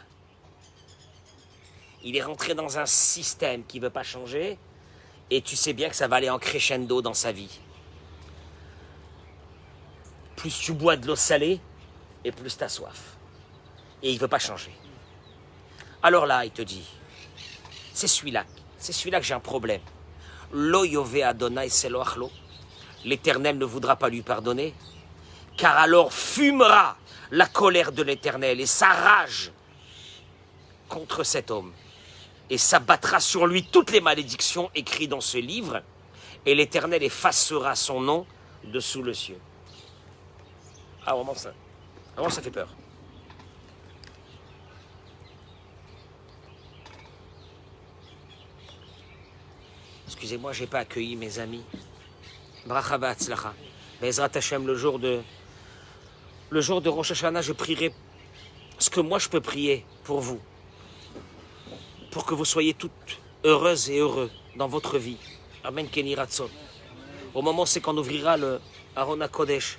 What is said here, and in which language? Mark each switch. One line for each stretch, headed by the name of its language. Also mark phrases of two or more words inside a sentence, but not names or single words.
French: Il est rentré dans un système qui ne veut pas changer, et tu sais bien que ça va aller en crescendo dans sa vie. Plus tu bois de l'eau salée, et plus tu as soif. Et il ne veut pas changer. Alors là, il te dit, c'est celui-là que j'ai un problème.
Hebrew: לא יאבה אדוני סלוח לו.
French: L'Éternel ne voudra pas lui pardonner, car alors fumera la colère de l'Éternel et sa rage contre cet homme. Et s'abattra sur lui toutes les malédictions écrites dans ce livre, et l'Éternel effacera son nom dessous le ciel. Ah, vraiment ça fait peur. Excusez-moi, j'ai pas accueilli mes amis.
Hebrew: ברכה והצלחה. בעזרת השם,
French: le jour de Rosh Hashanah, je prierai ce que moi je peux prier pour vous. Pour que vous soyez toutes heureuses et heureux dans votre vie.
Hebrew: אמן כן רצון.
French: Au moment c'est qu'on ouvrira le
Hebrew: ארון הקודש.